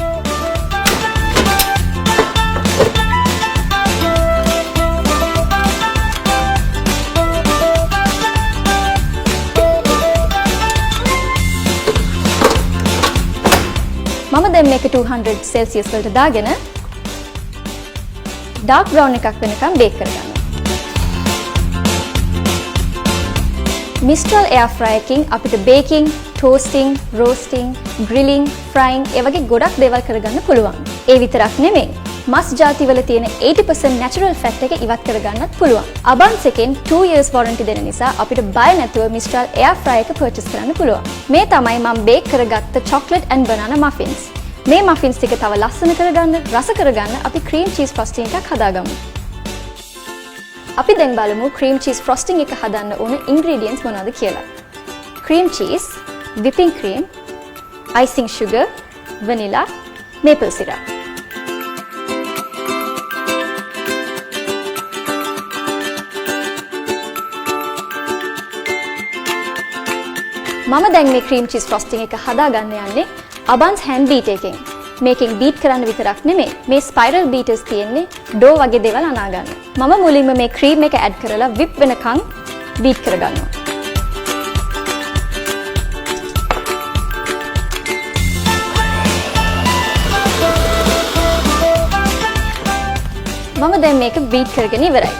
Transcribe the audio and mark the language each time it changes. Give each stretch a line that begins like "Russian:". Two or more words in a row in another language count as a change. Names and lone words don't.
Sinhala: මම දැන් මේක 200 Celsius වලට දාගෙන
English: dark brown
Sinhala: එකක් වෙනකම් බේක් කරගන්නවා.
English: Mistral air fryer
Sinhala: එකකින් අපිට
English: baking, toasting, roasting, grilling, frying
Sinhala: ඒ වගේ ගොඩක් දේවල් කරගන්න පුළුවන්. ඒ විතරක් නෙමෙයි. මස් ಜಾති වල තියෙන 80%
English: natural fat
Sinhala: එක ඉවත් කරගන්නත් පුළුවන්. Abans එකෙන්
English: 2 years warranty
Sinhala: දෙන නිසා අපිට බය නැතුව
English: Mistral air fryer
Sinhala: එක purchase කරන්න පුළුවන්. මේ තමයි මම බේක් කරගත්ත
English: chocolate and banana muffins.
Sinhala: මේ muffins ටික තව ලස්සන කරගන්න, රස කරගන්න අපි
English: cream cheese frosting
Sinhala: එකක් හදාගමු. අපි දැන් බලමු
English: cream cheese frosting
Sinhala: එක හදන්න ඕන ingredients මොනවද කියලා.
English: cream cheese, whipping cream, icing sugar, vanilla, maple syrup.
Sinhala: මම දැන් මේ
English: cream cheese frosting
Sinhala: එක හදාගන්න යන්නේ Abans
English: hand beater
Sinhala: එකෙන්. මේකෙන් beat කරන්න විතරක් නෙමෙයි මේ
English: spiral beaters
Sinhala: තියෙන්නේ dough වගේ දේවල් අනා ගන්න. මම මුලින්ම මේ ක්‍රීම් එක ඇඩ් කරලා whip වෙනකන් බීට් කරගන්නවා. මම දැන් මේක බීට් කරගෙන ඉවරයි.